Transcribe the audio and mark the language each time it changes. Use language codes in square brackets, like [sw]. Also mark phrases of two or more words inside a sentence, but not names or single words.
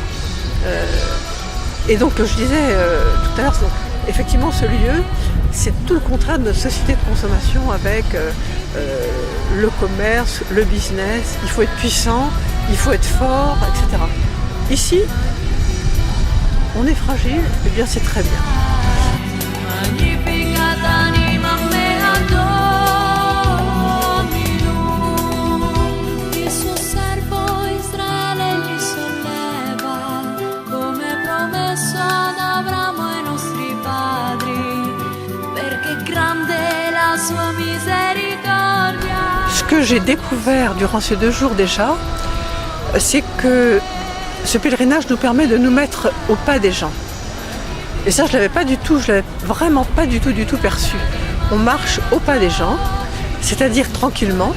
[fr] Et donc, je disais tout à l'heure, effectivement, ce lieu, c'est tout le contraire de notre société de consommation avec le commerce, le business. Il faut être puissant, il faut être fort, etc. Ici, on est fragile, et bien c'est très bien. [la] Magnificat animam mea Dominum, [it] il suo servo Israele li solleva, come promesso ad Abramo ai nostri padri, perché grande è la sua misericordia. [fr] Ce que j'ai découvert durant ces 2 jours déjà, c'est que ce pèlerinage nous permet de nous mettre au pas des gens. Et ça, je l'avais vraiment pas du tout perçu. On marche au pas des gens, c'est-à-dire tranquillement.